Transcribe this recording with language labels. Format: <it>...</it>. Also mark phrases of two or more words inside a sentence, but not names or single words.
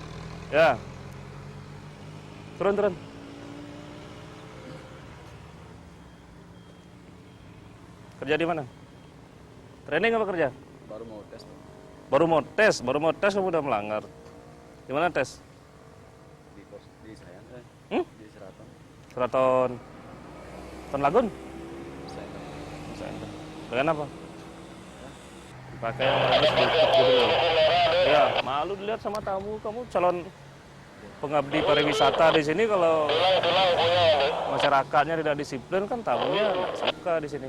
<id>Ya. Turun. Kerja di mana? Training apa kerja? Baru mau tes. Baru mau tes kamu udah melanggar. Di mana tes? Di Sayan, di Seraton. Seraton. Lagun? Sayan. Dengan apa? Pakai yang bagus gitu. Ya, malu dilihat sama tamu. Kamu calon pengabdi pariwisata di sini, kalau masyarakatnya tidak disiplin kan tamunya nggak suka di sini.</id>